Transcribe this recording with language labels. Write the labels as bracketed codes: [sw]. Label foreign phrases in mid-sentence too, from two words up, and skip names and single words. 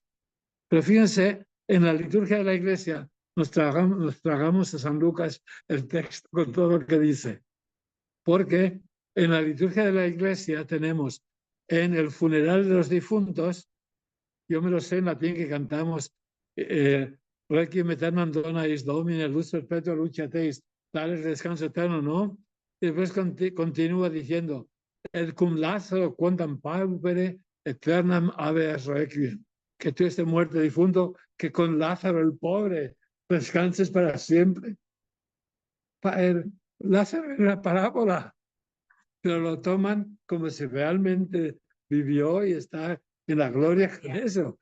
[es] Pero fíjense, en la liturgia de la Iglesia nos tragamos a San Lucas el texto con todo lo que dice. Porque en la liturgia de la Iglesia tenemos en el funeral de los difuntos, yo me lo sé en latín que cantamos, [la] Requiem aeternam dona eis Domine, luz perpetua luceateis, [es] dales descanso eterno, ¿no? Y después continúa diciendo, [la] el cum Lázaro quondam paupere aeternam habeas requiem, [es] que tú estés muerto difunto, que con Lázaro el pobre descanses para siempre. Lázaro era una parábola, pero lo toman como si realmente vivió y está en la gloria con eso.